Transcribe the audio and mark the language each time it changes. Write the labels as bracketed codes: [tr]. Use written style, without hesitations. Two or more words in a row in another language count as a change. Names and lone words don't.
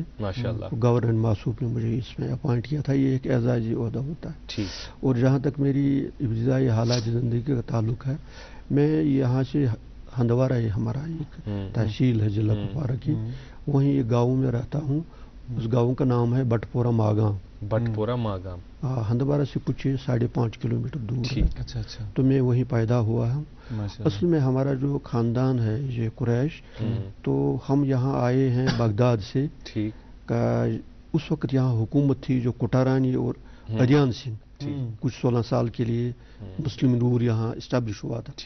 [ur] گورنر ماسوف نے مجھے اس میں اپوائنٹ کیا تھا. یہ ایک اعزازی عہدہ ہوتا ہے. اور جہاں تک میری ابتدائی حالات زندگی کا تعلق ہے میں یہاں سے ہندوارہ ہمارا ایک تحصیل ہے ضلع کپوارہ کی وہیں ایک گاؤں میں رہتا ہوں. اس گاؤں کا نام ہے بٹپورہ ماگام. بٹپورہ ماگام ہندوارہ سے کچھ 5.5 کلومیٹر دور ہے. تو میں وہیں پیدا ہوا ہوں. اصل میں ہمارا جو خاندان ہے یہ قریش تو ہم یہاں آئے ہیں بغداد سے. اس وقت یہاں حکومت تھی جو کوٹارانی اور ادیان سنگھ کچھ 16 سال کے لیے مسلم نور یہاں اسٹیبلش ہوا تھا.